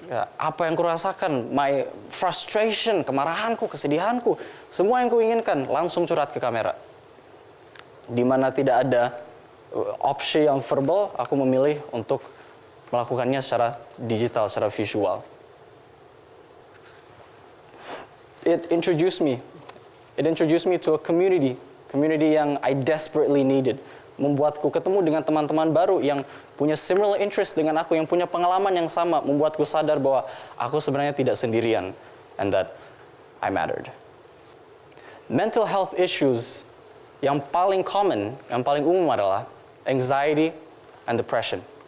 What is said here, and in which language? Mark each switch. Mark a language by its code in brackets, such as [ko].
[id] Ya, apa yang kurasakan, [en] my frustration, [id] kemarahanku, kesedihanku, semua yang kuinginkan langsung curhat ke kamera. Di mana tidak ada opsi yang verbal, aku memilih untuk melakukannya secara digital, secara visual. [en] It introduced me to a community yang I desperately needed. [id] Membuatku ketemu dengan teman-teman baru yang punya similar interest dengan aku, yang punya pengalaman yang sama, membuatku sadar bahwa aku sebenarnya tidak sendirian [en] and that I mattered. [id] Mental health issues yang paling common, yang paling umum adalah [en] anxiety and depression.